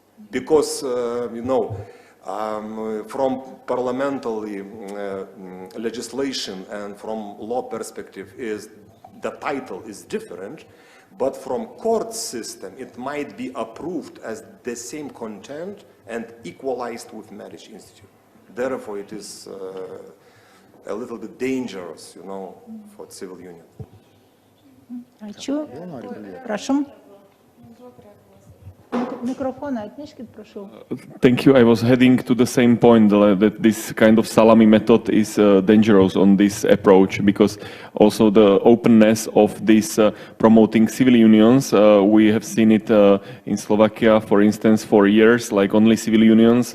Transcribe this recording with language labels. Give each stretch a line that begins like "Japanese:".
English: Because, you know, from parliamentary legislation and from law perspective, the title is different, but from court system, it might be approved as the same content and equalized with marriage institute. Therefore, it is a little bit dangerous, you know, for civil union.
Lithuanian: Ačiū. Prašom. Mikrofoną atneškit, prašau.
English: Thank you. I was heading to the same point that this kind of salami method is dangerous on this approach, because also the openness of this promoting civil unions, we have seen it in Slovakia, for instance, for years, like only civil unions.